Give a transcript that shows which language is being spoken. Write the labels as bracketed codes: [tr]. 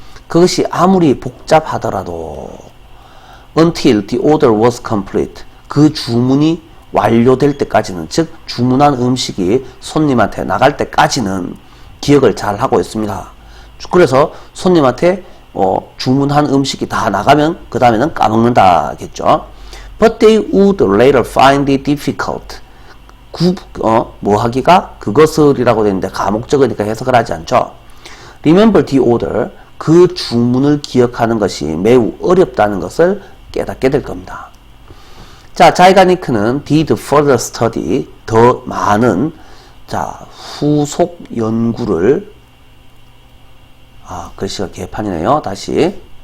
[ko] 그것이 아무리 복잡하더라도 [en] until the order was complete, [ko] 그 주문이 완료될 때까지는, 즉 주문한 음식이 손님한테 나갈 때까지는 기억을 잘 하고 있습니다. 그래서 손님한테 주문한 음식이 다 나가면 그 다음에는 까먹는다겠죠. [en] But they would later find it difficult. [ko] 뭐 하기가 그것을이라고 되는데 가목적이니까 해석을 하지 않죠. [en] Remember the order. [ko] 그 주문을 기억하는 것이 매우 어렵다는 것을 깨닫게 될 겁니다. 자, 자이가니크는 [en] did further study, [ko] 더 많은 후속 연구를, 글씨가 개판이네요. 다시.